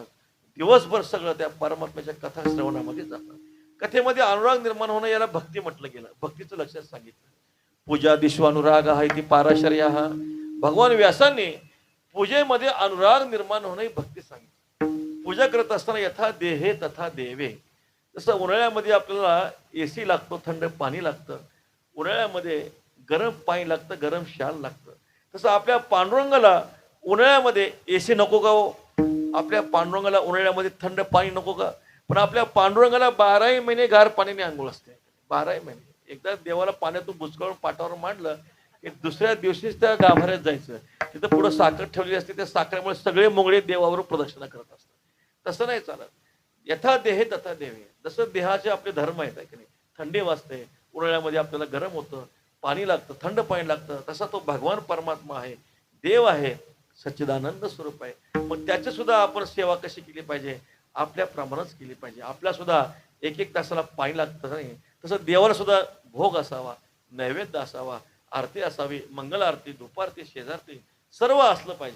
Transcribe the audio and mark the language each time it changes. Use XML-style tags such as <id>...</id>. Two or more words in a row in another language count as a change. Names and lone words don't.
<mr>दिवसभर सगळं त्या परमात्म्याच्या कथा श्रवणामध्ये जातं. कथेमध्ये अनुराग निर्माण होणं याला भक्ती म्हटलं गेलं. भक्तीचं लक्षात सांगितलं.</mr> <sa>पूजा दिश्वानुराग</sa> <mr>हा इथे पाराशर्या हा. भगवान व्यासांनी पूजेमध्ये अनुराग निर्माण होणं ही भक्ती सांगितली. पूजा करत असताना</mr> <sa>यथा देहे तथा देवे.</sa> <mr>जसं उन्हाळ्यामध्ये आपल्याला एसी लागतो, थंड पाणी लागतं, उन्हाळ्यामध्ये गरम पाणी लागतं, गरम शाल लागतं, तसं आपल्या पांडुरंगाला उन्हाळ्यामध्ये एसी नको का हो, आपल्या पांडुरंगाला उन्हाळ्यामध्ये थंड पाणी नको का. पण आपल्या पांडुरंगाला 12 महिने गार पाण्याने आंघोळ असते. 12 महिने. एकदा देवाला पाण्यातून बुचकाळून पाटावर मांडलं की दुसऱ्या दिवशीच त्या गाभाऱ्यात जायचं. तिथं पुढं साखर ठेवलेली असते. त्या साखरेमुळे सगळे मोगळे देवावर प्रदक्षिणा करत असतात. तसं नाही चालत.</mr> <sa>यथा देहे तथा देवे.</sa> <mr>जसं देहाचे आपले धर्म आहेत की नाही, थंडी वाजते, उन्हाळ्यामध्ये आपल्याला गरम होतं, पाणी लागतं, थंड पाणी लागतं, तसा तो भगवान परमात्मा आहे, देव आहे, सच्चिदानंद स्वरूप आहे. मग त्याची सुद्धा आपण सेवा कशी केली पाहिजे, आपल्या प्रमाणात केली पाहिजे. आपल्या सुद्धा एक एक तासाला पाणी लागतं नाही, तसं देवाला सुद्धा भोग असावा, नैवेद्य असावा, आरती असावी, मंगल आरती, धूपारती, शेजारती सर्व असलं पाहिजे.</mr>